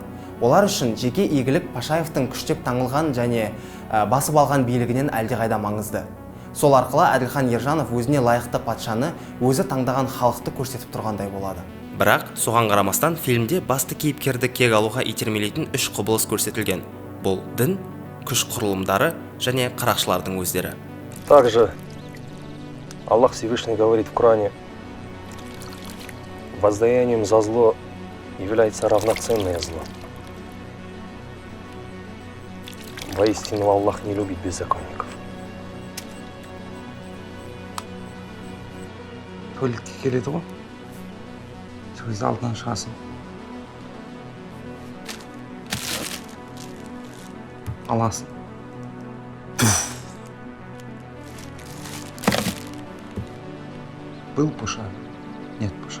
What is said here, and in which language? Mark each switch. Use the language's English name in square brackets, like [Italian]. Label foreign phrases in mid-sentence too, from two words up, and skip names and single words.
[Kazakh] Олар үшін жеке игілік Пашаевтың күштеп таңылған және басып алған билігінен әлдеқайда маңызды. Сол арқылы Әділхан Ержанов өзіне лайықты патшаны өзі таңдаған халықты көрсетіп тұрғандай болады. Бірақ соған қарамастан фильмде басты кейіпкерді кек алуға итермелейтін үш құбылыс көрсетілген. Бұл дін, күш құрылымдары және қарақшылардың өздері. [Russian] Также Аллах Всевышний говорит в Коране: воздаянием за зло является равноценное зло. Воистину Аллах не любит беззаконников. [Kazakh] Туалетке келеді ғой, сөзді алдынан шығасың. Аласың. [Russian] Был Паша, нет Паша.